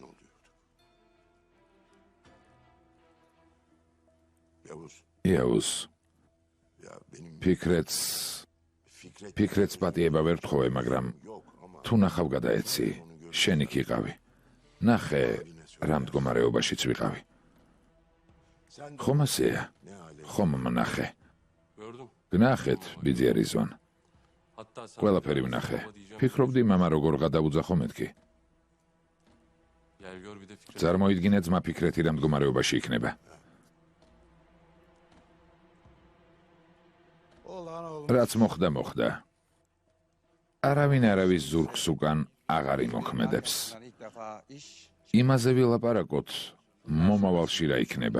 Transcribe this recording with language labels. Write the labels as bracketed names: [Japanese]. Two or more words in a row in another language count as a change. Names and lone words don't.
[Georgian] იაუს, ფიქრეთს პატიება ვერ თხოვე, მაგრამ თუ ნახავ გადაეცი, შენ იქ იყავი. ნახე, რა მდგომარეობაშიც ვიყავი. ხომ ასეა? ხომ ვნახე. [Turkish] Gördüm. [Georgian] გნახეთ, ბიძია რიзвან. [Turkish] Hatta sen [Georgian] ყველაფერი ვნახე. ფიქრობდი, მამა როგორ გადავუძახო მეთქი. [Turkish] Gel gör bir de Fikret. [Georgian] წარმოიდგინე ძმა ფიქრეთი რა მდგომარეობაში იქნება. რაც მოხდა, მოხდა. არავინ არავის ზურგს უკან აღარ იმოქმედებს. იმაზე ვილაპარაკოთ, მომავალში რა იქნება.